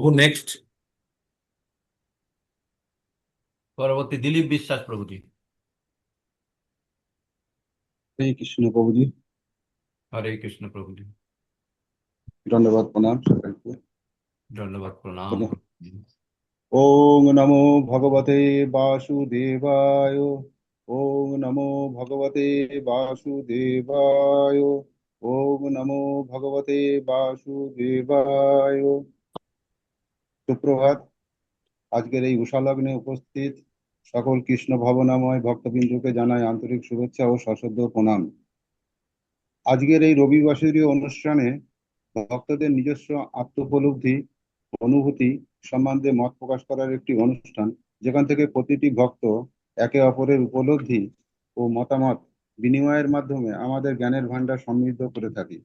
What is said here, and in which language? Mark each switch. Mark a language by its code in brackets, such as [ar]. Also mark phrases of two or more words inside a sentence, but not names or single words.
[bn] নেক্সট। পরবর্তী দিলীপ বিশ্বাস প্রভুজি। হরে কৃষ্ণ প্রভুজি, হরে কৃষ্ণ প্রভুজি। ধন্যবাদ, প্রণাম সকলকে। ধন্যবাদ, প্রণাম। [sa] ওম নমো ভগবতে বাসুদেবায়। ওম নমো ভগবতে বাসুদেবায়। ওম নমো ভগবতে বাসুদেবায়। [bn] সুপ্রভাত। আজকের এই উষা লগ্নে উপস্থিত সকল কৃষ্ণ ভাবনাময় ভক্তবৃন্দকে জানাই আন্তরিক শুভেচ্ছা ও সশ্রদ্ধ প্রণাম। আজকের এই রবিবাসরীয় অনুষ্ঠানে ভক্তদের নিজস্ব আত্মোপলব্ধি, অনুভূতি সম্বন্ধে মত প্রকাশ করার একটি অনুষ্ঠান, যেখান থেকে প্রতিটি ভক্ত একে অপরের উপলব্ধি ও মতামত বিনিময়ের মাধ্যমে আমাদের জ্ঞানের ভান্ডার সমৃদ্ধ করে থাকি।